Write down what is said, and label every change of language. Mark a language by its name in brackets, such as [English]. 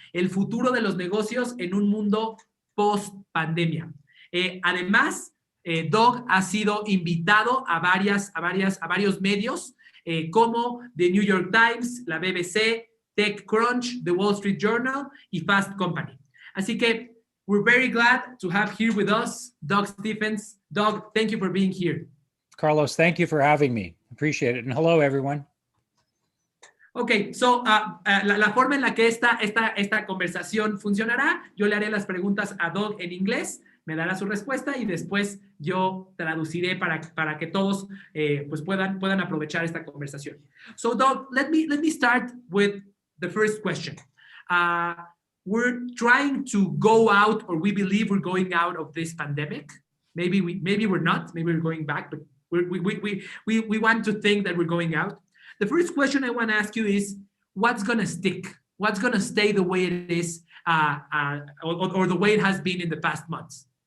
[Spanish] El futuro de los negocios en un mundo post-pandemia. Además, Doug ha sido invitado a varios medios como The New York Times, la BBC, TechCrunch, The Wall Street Journal y Fast Company. Así que [English] we're very glad to have here with us Doug Stephens. Doug, thank you for being here. Carlos, thank you for having me. Appreciate it. And hello, everyone. Ok, so [Spanish] la forma en la que esta conversación funcionará, yo le haré las preguntas a Doug en inglés, me dará su respuesta y después yo traduciré para que todos pues puedan aprovechar esta conversación. [English] So Doug, let me start with the first question. We're trying to go out, or we believe we're going out of this pandemic. Maybe we're not. Maybe we're going back, but we want to think that we're going out. The first question I want to ask you is, what's going to stick? What's going to stay the way it is or the way it has been in the past months?